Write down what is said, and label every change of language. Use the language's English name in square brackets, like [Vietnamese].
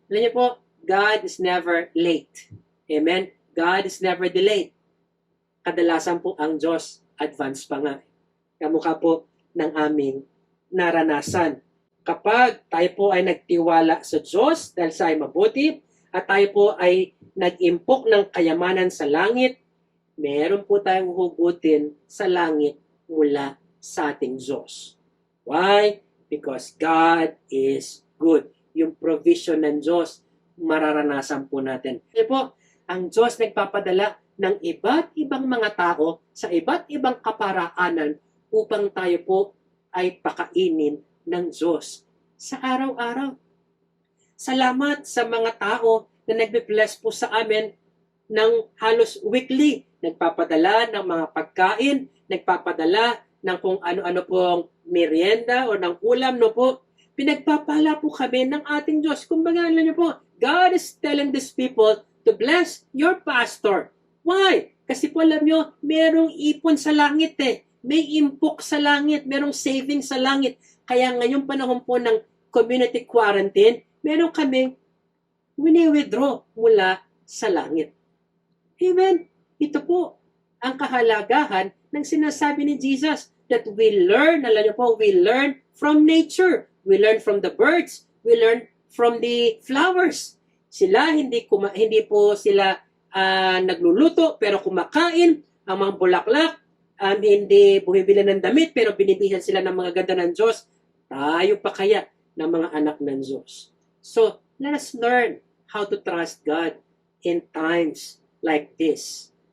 [Filipino] Alam niyo po, [English] God is never late. Amen? God is never delayed. [Filipino] Kadalasan po ang Diyos advance pa nga. Kamukha po ng aming naranasan. Kapag tayo po ay nagtiwala sa Diyos dahil siya ay mabuti at tayo po ay nag-impok ng kayamanan sa langit, meron po tayong hugutin sa langit mula sa ating Diyos. Why? [English] Because God is good. [Filipino] Yung provision ng Diyos, mararanasan po natin. Kasi po, ang Diyos nagpapadala ng iba't ibang mga tao sa iba't ibang kaparaanan upang tayo po ay pakainin ng Diyos sa araw-araw. Salamat sa mga tao na nagbe-bless po sa amin ng halos weekly. Nagpapadala ng mga pagkain, nagpapadala ng kung ano-ano pong merienda o ng ulam, no po. Pinagpapala po kami ng ating Diyos. Kumbaga, alam niyo po, [English] God is telling these people to bless your pastor. [Filipino] Why? Kasi po alam niyo, merong ipon sa langit eh. May impok sa langit, merong savings sa langit. Kaya ngayong panahon po ng community quarantine, meron kaming wini-withdraw mula sa langit. Amen? Ito po ang kahalagahan ng sinasabi ni Jesus [English] that we learn, [Filipino] alam niyo po, [English] we learn from nature. We learn from the birds. We learn from the flowers. [Filipino] Sila, hindi po sila nagluluto, pero kumakain ang mga bulaklak, hindi bumibili ng damit pero binibihan sila ng mga ganda ng Diyos, tayo pa kaya ng mga anak ng Diyos? [English] So, let us learn how to trust God in times like this.